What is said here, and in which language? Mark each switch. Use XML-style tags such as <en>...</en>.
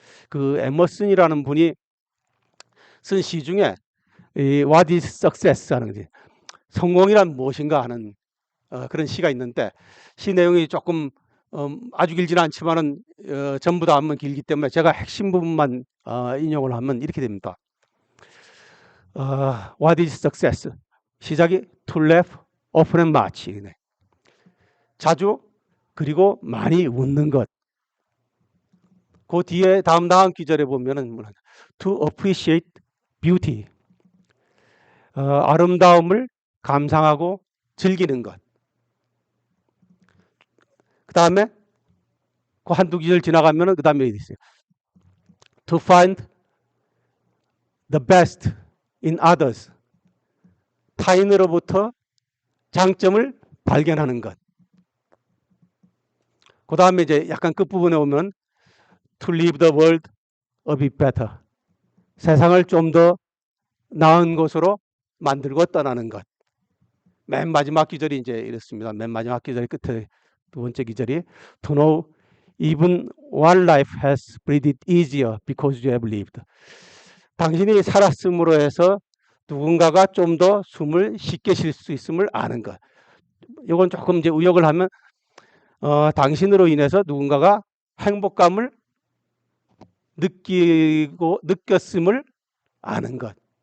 <ko>그 에머슨이라는 분이 쓴 시 중에 이</ko> <en>What is success</en> <ko>하는 거지. 성공이란 무엇인가 하는 그런 시가 있는데, 시 내용이 조금 아주 길지는 않지만은 전부 다 하면 길기 때문에 제가 핵심 부분만 인용을 하면 이렇게 됩니다.</ko> <en>What is success?</en> <ko>시작이</ko> <en>to laugh often and much.</en> <ko>자주 그리고 많이 웃는 것. 그 뒤에 다음 기절에 보면은</ko> <en>to appreciate beauty.</en> <ko>아름다움을 감상하고 즐기는 것. 그 다음에 그 한두 기절 지나가면은 그 다음에 있어요.</ko> <en>To find the best in others.</en> <ko>타인으로부터 장점을 발견하는 것. 그 다음에 이제 약간 끝부분에 오면</ko> <en>to leave the world a bit better.</en> <ko>세상을 좀 더 나은 곳으로 만들고 떠나는 것. 맨 마지막 기절이 이제 이렇습니다. 맨 마지막 기절 끝에 두 번째 기절이</ko> <en>to know even one life has breathed easier because you have lived.</en> <ko>당신이 살았음으로 해서 누군가가 좀 더 숨을 쉽게 쉴 수 있음을 아는 것. 이건 조금 이제 의역을 하면 당신으로 인해서 누군가가 행복감을 느꼈음을 아는 것.</ko>